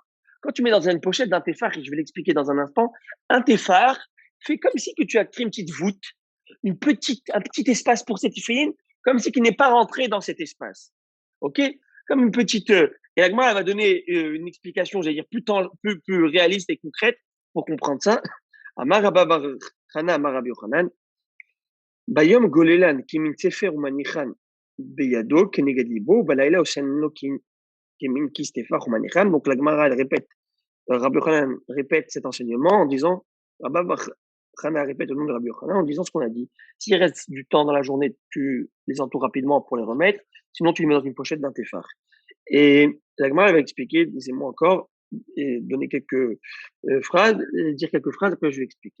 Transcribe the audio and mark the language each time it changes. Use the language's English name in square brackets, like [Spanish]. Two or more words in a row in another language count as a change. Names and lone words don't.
[French] Quand tu mets dans une pochette d'un téphar, et je vais l'expliquer dans un instant, un téphar fait comme si que tu as créé une petite voûte, un petit espace pour cette téphilin, comme si qu'il n'est pas rentré dans cet espace. OK? Comme une petite. Et la Gemara, elle va donner une explication, j'allais dire, plus réaliste et concrète pour comprendre ça. [Aramaic] Amar Rabba bar Chana, Amar Rabbi Yochanan, Bayom Golelan, Kimin Sefer Umanichan, Beyado, Kenegadibo, Balayla Oshano Kimin Kistefar Umanichan. [French] Donc la Gemara, elle répète, Rabbi Yochanan répète cet enseignement en disant, Rabba bar Hana répète au nom de Rabbi Yochanan en disant ce qu'on a dit. S'il reste du temps dans la journée, tu les entoures rapidement pour les remettre. Sinon, tu les mets dans une pochette d'un téphar. Et la Gemara va expliquer, disez-moi encore, et donner quelques phrases, dire quelques phrases, après je vais expliquer.